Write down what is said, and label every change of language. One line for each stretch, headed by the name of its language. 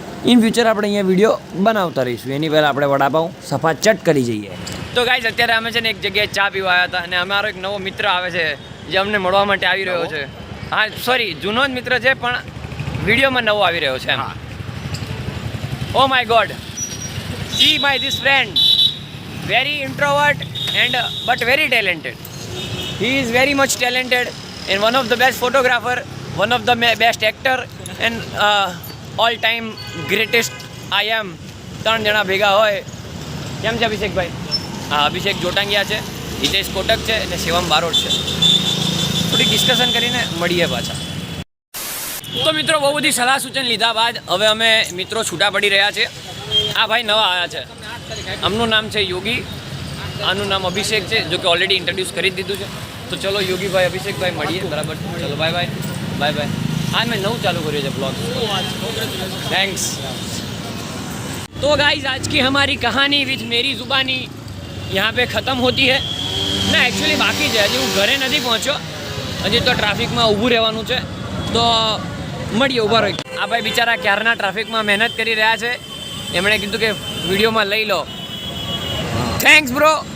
Gujarati: In future આપણે અહીંયા video બનાવતા રહીશું. એની પહેલાં આપણે વડાપાઉં સફાચટ કરી જઈએ. તો ગાઈઝ અત્યારે અમે છે ને એક જગ્યાએ ચા પીવા આવ્યા હતા અને અમારો એક નવો મિત્ર આવે છે જે અમને મળવા માટે આવી રહ્યો છે. હા સોરી, જૂનો જ મિત્ર છે પણ વિડીયોમાં નવો આવી રહ્યો છે.
English: Oh my God, see my this friend, very introvert and but very talented. He is very much talented and one of the best photographer, one of the best actor and all time greatest I am.
Gujarati: 3 જણા ભેગા હોય. કેમ છે અભિષેકભાઈ? હા, અભિષેક જોટાંગિયા છે, હિતેશ કોટક છે અને શિવમ બારોટ છે. થોડી ડિસ્કશન કરીને મળીએ પાછા. તો મિત્રો બહુ બધી સલાહ સૂચન લીધા બાદ હવે અમે મિત્રો છૂટા પડી રહ્યા છે. આ ભાઈ નવા આવ્યા છે, આમનું નામ છે યોગી આનું નામ અભિષેક છે, જો કે
English: already introduce
Gujarati: કરી જ દીધું છે. તો ચલો યોગીભાઈ, અભિષેકભાઈ મળીએ, બરાબર? ચલો બાય બાય બાય બાય.
Hindi: आज मैं नौ चालू करिए जब ब्लॉग. थैंक्स. तो गाइज आज की हमारी कहानी विथ मेरी जुबानी यहाँ पे ख़त्म होती है.
Gujarati: ના એકચ્યુઅલી બાકી છે, હજી હું ઘરે નથી પહોંચ્યો, હજી તો ટ્રાફિકમાં ઊભું રહેવાનું છે. તો મળીએ, ઊભા રહી. આ ભાઈ બિચારા ક્યારના ટ્રાફિકમાં મહેનત કરી રહ્યા છે, એમણે કીધું કે વિડીયોમાં લઈ લો.
English: Thanks bro.